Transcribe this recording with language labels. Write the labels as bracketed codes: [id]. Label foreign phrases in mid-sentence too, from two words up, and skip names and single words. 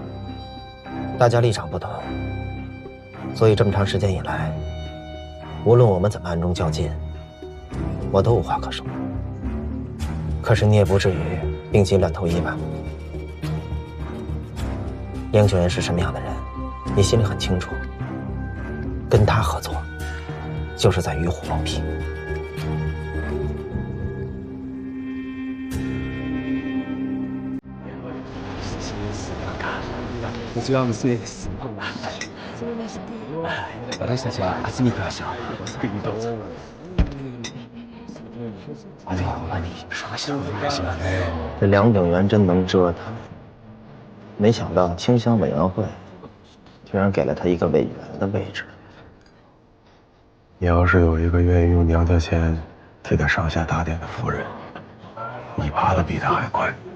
[zh] 大家立场不同，所以这么长时间以来，无论我们怎么暗中较劲，我都无话可说。可是你也不至于病急乱投医吧？英雄人是什么样的人，你心里很清楚。跟他合作，就是在与虎谋皮。 [ja] こちらの娘です。私たちは渥美会社。 [zh] 这梁景元真能折腾，没想到清乡委员会居然给了他一个委员的位置。你要是有一个愿意用娘家钱替他上下打点的夫人，你爬得比他还快。